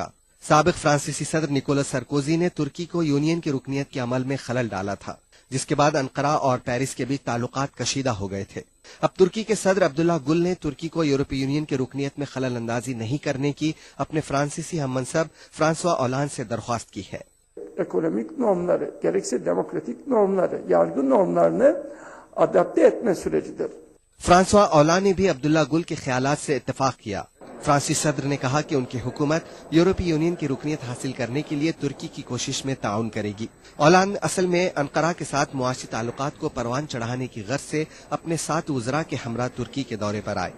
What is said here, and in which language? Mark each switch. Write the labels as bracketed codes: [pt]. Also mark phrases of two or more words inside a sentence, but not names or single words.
[ur] سابق فرانسیسی صدر نیکولس سرکوزی نے ترکی کو یونین کی رکنیت کے عمل میں خلل ڈالا تھا، جس کے بعد انقرہ اور پیرس کے بیچ تعلقات کشیدہ ہو گئے تھے. اب ترکی کے صدر عبداللہ گل نے ترکی کو یورپی یونین کی رکنیت میں خلل اندازی نہیں کرنے کی اپنے فرانسیسی ہم منصب فرانسوا اولان سے درخواست کی ہے. [tr] ekonomik normları, gerekse demokratik normları, yargı normlarını adapte etme sürecidir. [ur] فرانسوا اولان نے بھی عبداللہ گل کے خیالات سے اتفاق کیا. فرانسیسی صدر نے کہا کہ ان کی حکومت یورپی یونین کی رکنیت حاصل کرنے کے لیے ترکی کی کوشش میں تعاون کرے گی۔ اولاند اصل میں انقرہ کے ساتھ معاشی تعلقات کو پروان چڑھانے کی غرض سے اپنے 7 وزراء کے ہمراہ ترکی کے دورے پر آئے۔